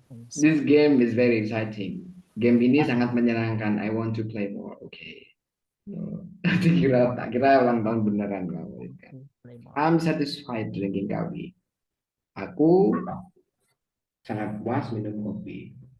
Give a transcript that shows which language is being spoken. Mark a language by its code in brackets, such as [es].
[en] This game is very exciting. [id] Game ini sangat menyenangkan. [en] I want to play more. Okay. [id] Tak kira ulang tahun beneran kamu. [en] I'm satisfied drinking coffee. [id] Aku sangat puas minum kopi.